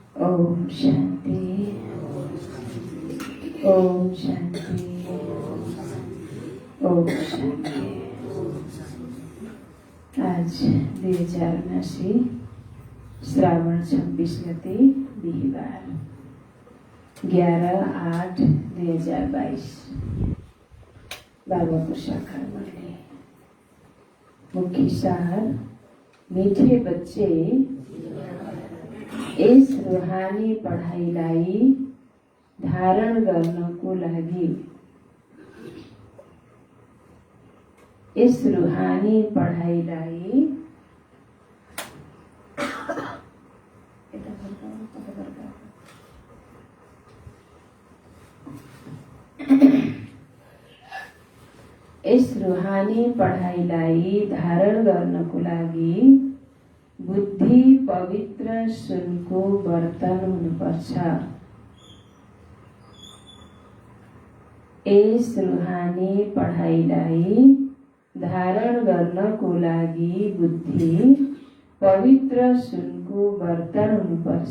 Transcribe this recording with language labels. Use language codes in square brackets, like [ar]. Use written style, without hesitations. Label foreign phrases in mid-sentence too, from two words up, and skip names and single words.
[hi] ओम शांति, ओम शांति, ओम शांति। [ne] आज 2079 श्रावण 26 गते बिहिबार 11/8/2022 बाबाको साकार मुरली। मुख्य सार, [hi] मीठे बच्चे इस रूहानी [ne] पढाइलाई धारण गर्नको लागि [hi] इस रूहानी [ne] पढाइलाई [hi] इस रूहानी [ne] पढाइलाई धारण गर्नको लागि बुद्धि पवित्र सुनको बर्तन हुनुपर्छ। [hi] इस रूहानी [ne] पढाइलाई धारण गर्नको लागि बुद्धि पवित्र सुनको बर्तन हुनुपर्छ।